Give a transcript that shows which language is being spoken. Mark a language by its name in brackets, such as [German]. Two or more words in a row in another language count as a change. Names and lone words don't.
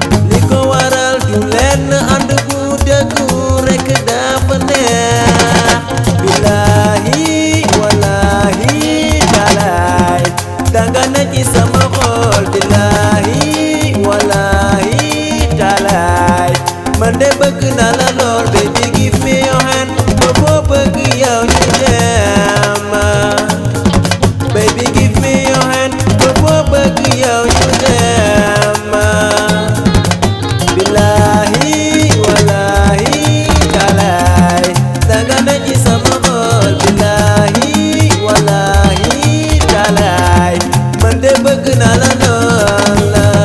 [Wolof] Li ko waral du lenn, ànd bu dëggu rekk dafa neex. [Arabic] Billahi, wallahi, [Wolof] talaay, danga ne ci sama xol. [Arabic] Billahi, wallahi, [Wolof] talaay, man de bëgg naa la lool. [English] Baby, give me your hand, [Wolof] ba foo bëgg yow ñu dem. [English] Baby, give me your hand, [Wolof] ba foo bëgg yow ñu dem. [Arabic] Billahi, wallahi, [Wolof] talaay, danga ne ci sama xol. [Arabic] Billahi, wallahi, [Wolof] talaay, man de bëgg naa la lool.